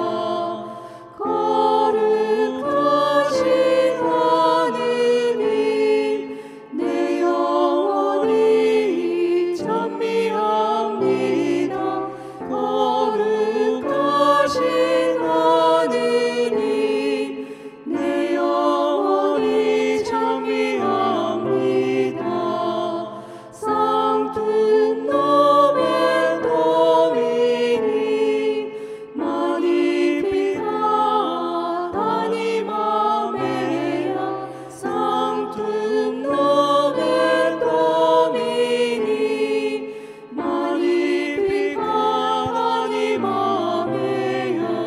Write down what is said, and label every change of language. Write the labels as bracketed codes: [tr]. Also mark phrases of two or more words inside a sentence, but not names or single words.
[ko] 거룩하신 하느님 내 영혼이 찬미합니다. 거룩하신 하느님 내 영혼이 찬미합니다. [la] Sanctum nomen Domini magnificat anima mea. Sanctum nomen Domini magnificat anima mea.